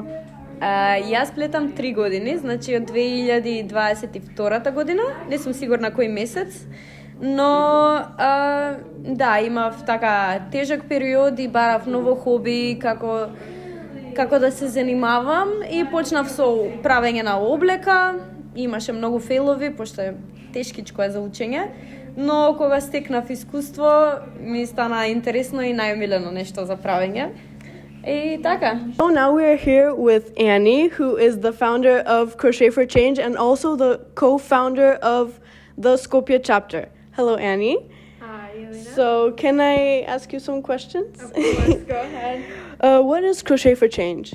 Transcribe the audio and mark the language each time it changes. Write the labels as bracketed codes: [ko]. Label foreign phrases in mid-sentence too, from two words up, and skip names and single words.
[mk] Јас плетам 3 години, значи од 2022 година, не сум сигурна кој месец, но да, имав така тежок период и барав ново хоби како да се занимавам и почнав со правење на облека, имаше многу фейлови, пошто е тешкичко е за учење, но кога стекнав искуство, ми стана интересно и најомилено нешто за правење. И така. [en] So now we are here with Annie, who is the founder of Crochet for Change and also the co-founder of the Skopje chapter. Hello, Annie. Hi, Elena. So can I ask you some questions? Of course, go ahead. What is Crochet for Change?